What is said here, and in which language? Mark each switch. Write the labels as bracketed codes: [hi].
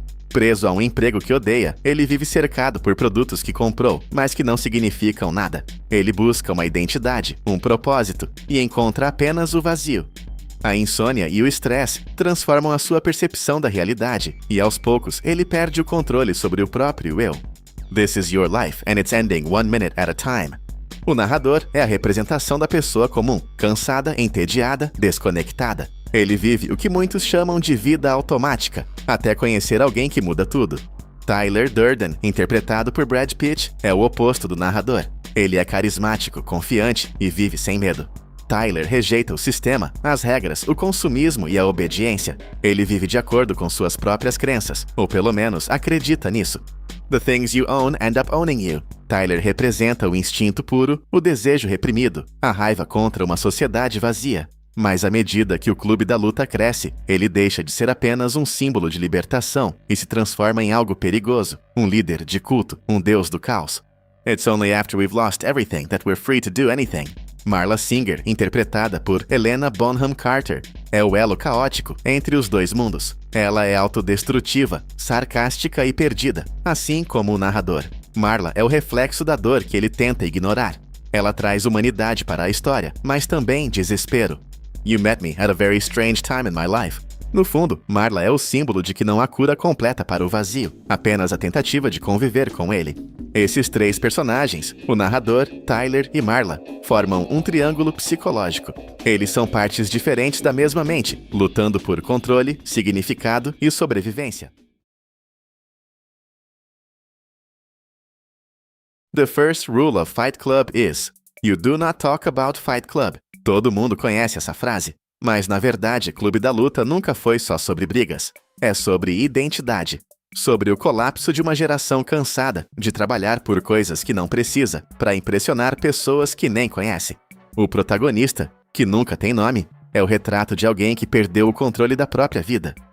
[pt] Preso a um emprego que odeia, ele vive cercado por produtos que comprou, mas que não significam nada. Ele busca uma identidade, um propósito, e encontra apenas o vazio. A insônia e o estresse transformam a sua percepção da realidade, e aos poucos ele perde o controle sobre o próprio eu. [en] This is your life, and it's ending 1 minute at a time. [pt] O narrador é a representação da pessoa comum, cansada, entediada, desconectada. Ele vive o que muitos chamam de vida automática, até conhecer alguém que muda tudo. Tyler Durden, interpretado por Brad Pitt, é o oposto do narrador. Ele é carismático, confiante e vive sem medo. Tyler rejeita o sistema, as regras, o consumismo e a obediência. Ele vive de acordo com suas próprias crenças, ou pelo menos acredita nisso. [en] The things you own end up owning you. [pt] Tyler representa o instinto puro, o desejo reprimido, a raiva contra uma sociedade vazia. Mas à medida que o Clube da Luta cresce, ele deixa de ser apenas um símbolo de libertação e se transforma em algo perigoso, um líder de culto, um deus do caos. [en] It's only after we've lost everything that we're free to do anything. [pt] Marla Singer, interpretada por Helena Bonham Carter, é o elo caótico entre os dois mundos. Ela é autodestrutiva, sarcástica e perdida, assim como o narrador. Marla é o reflexo da dor que ele tenta ignorar. Ela traz humanidade para a história, mas também desespero. [en] You met me at a very strange time in my life. [pt] No fundo, Marla é o símbolo de que não há cura completa para o vazio, apenas a tentativa de conviver com ele. Esses três personagens, o narrador, Tyler e Marla, formam um triângulo psicológico. Eles são partes diferentes da mesma mente, lutando por controle, significado e sobrevivência. [en] The first rule of Fight Club is: you do not talk about Fight Club. [pt] Todo mundo conhece essa frase. Mas, na verdade, Clube da Luta nunca foi só sobre brigas. É sobre identidade. Sobre o colapso de uma geração cansada de trabalhar por coisas que não precisa, para impressionar pessoas que nem conhece. O protagonista, que nunca tem nome, é o retrato de alguém que perdeu o controle da própria vida.